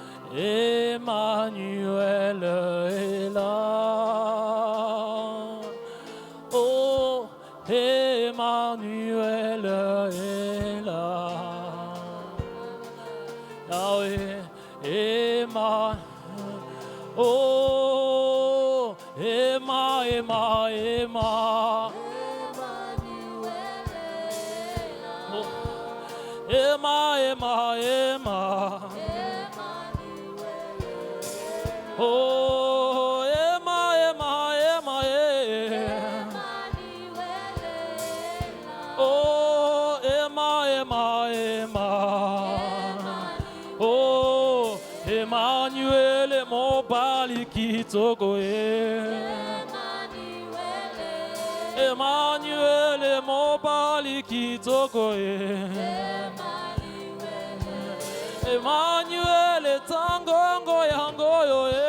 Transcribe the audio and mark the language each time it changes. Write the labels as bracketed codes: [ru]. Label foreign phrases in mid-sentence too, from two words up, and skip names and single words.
[fr] Emmanuel est là. Oh, Emmanuel est là. Yahweh, Emmanuel. Oh, Emma, Emma, Emma. Oh, Emma, Emma, Emma. Oh, Emma, Emma, Emma, oh, Emma, Emma, Emma. [ln] Oh, Emmanuel, mon bali kitoko. Emmanuel, mon bali kitoko. Emmanuel, tangongo yango yo.